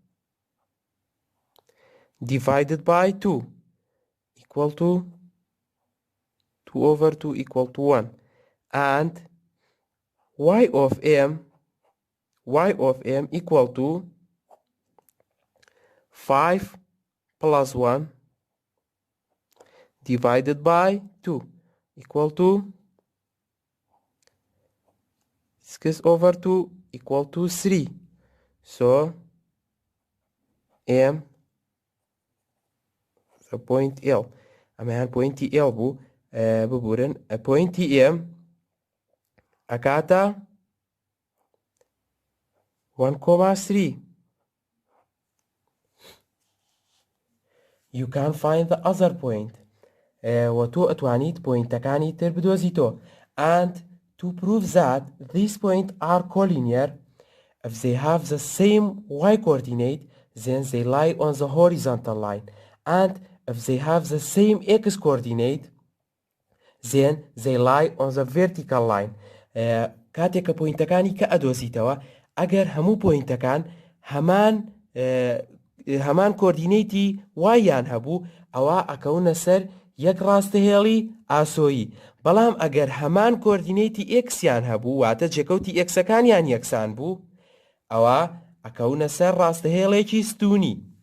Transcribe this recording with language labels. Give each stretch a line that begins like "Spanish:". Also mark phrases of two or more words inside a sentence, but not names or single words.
English: divided by 2 equal to 2 over 2 equal to 1, and y of M equal to 5 plus 1 divided by 2 equal to 6 over 2 equal to 3. So M the point L
Central Kurdish: ئەمەیان پۆینتی L بوو ببورن پۆینتی M ئەکاتە 1.3.
English: You can find the other point.
Central Kurdish: و تۆ ئەتوانیت پۆینتەکانی تر بدۆزیتەوە.
English: And to prove that these points are collinear, if they have the same y coordinate, then they lie on the horizontal line. And if they have the same x coordinate, then they lie on the vertical line.
Central Kurdish: کاتێک کە پۆینتەکانی کە ئەدۆزیتەوە ئەگەر هەموو پۆینتەکان هەمان کۆردینەیتی وایان هەبوو ئەوە ئەکەونە سەر یەک ڕاستەهێڵی ئاسۆیی بەڵام ئەگەر هەمان کۆردینەیتی ئێکسیان هەبوو واتە جێکەوتی ئێکسەکانیان یەکسان بوو ئەوە ئەکەونە سەر ڕاستەهێڵێکی ستونی.